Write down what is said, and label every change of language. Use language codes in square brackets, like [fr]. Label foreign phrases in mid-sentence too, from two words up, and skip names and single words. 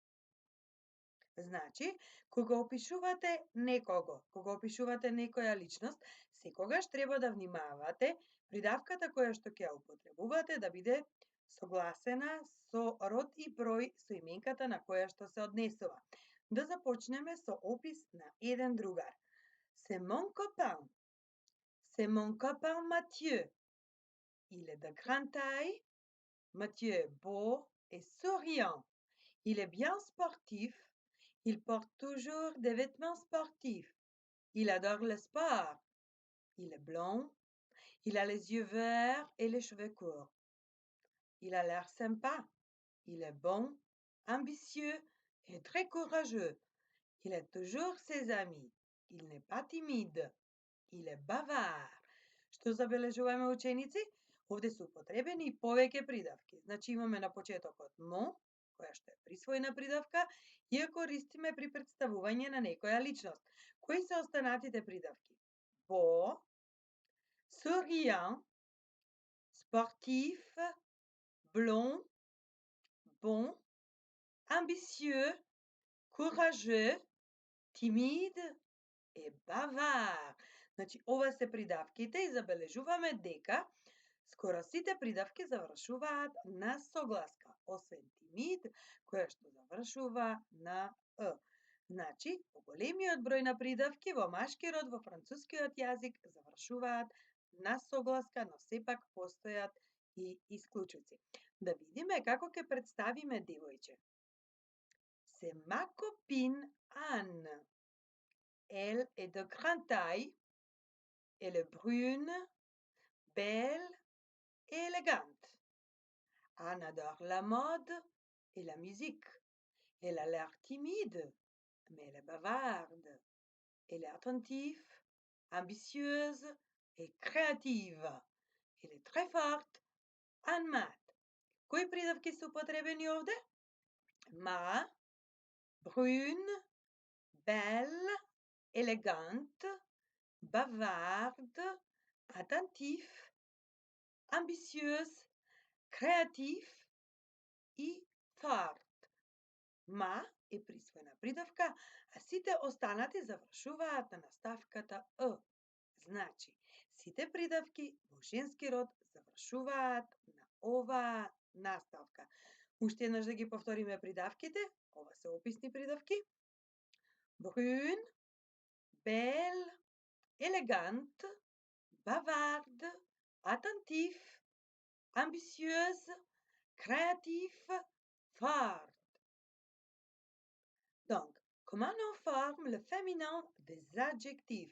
[mk] Значи, кога опишувате некого, кога опишувате некоја личност, секогаш треба да внимавате придавката која што ќе ја употребувате да биде согласена со род и број со именката на која што се однесува. Да започнеме со опис на еден другар. [fr] C'est mon copain. C'est mon copain Mathieu. Il est de grande taille. Mathieu est beau et souriant. Il est bien sportif. Il porte toujours des vêtements sportifs. Il adore le sport. Il est blond. Il a les yeux verts et les cheveux courts. Il a l'air sympa. Il est bon, ambitieux et très courageux. Il aide toujours ses amis. Il n'est pas timide. Il est bavard. [mk] Што забележуваме ученици? Овде се употребени и повеќе придавки. Значи имаме на почетокот мо, која што е присвоена придавка, и ја користиме при представување на некоја личност. Кои се останатите придавки? [fr] Beau, souriant, sportif, blond, bon, ambitieux, courageux, timide и bavard. [mk] Значи, ова се придавките и забележуваме дека скоро сите придавки завршуваат на согласка, освен тимид, која што завршува на «ъ». Значи, поголемиот број на придавки во машки род во францускиот јазик завршуваат на согласка, но сепак постојат и исклучоци. Да видиме како ќе представиме девојче. [fr] C'est ma copine Anne. Elle est de grande taille. Elle est brune, belle et élégante. Anne adore la mode et la musique. Elle a l'air timide, mais elle est bavarde. Elle est attentive, ambitieuse et créative. Elle est très forte en maths. [mk] Кои придавки се употребени овде? [fr] Ma, brune, belle, élégante, bavarde, attentif, ambitieuse, [mk] креатив и фарт. Ма е присвоена придавка, а сите останати завршуваат на наставката «ъ». Значи, сите придавки во женски род завршуваат на оваа наставка. Уште еднаш да ги повториме придавките. Ова се описни придавки. [fr] Brune, belle, élégante, bavarde, attentif, ambitieuse, créatif, forte. Donc, comment on forme le féminin des adjectifs?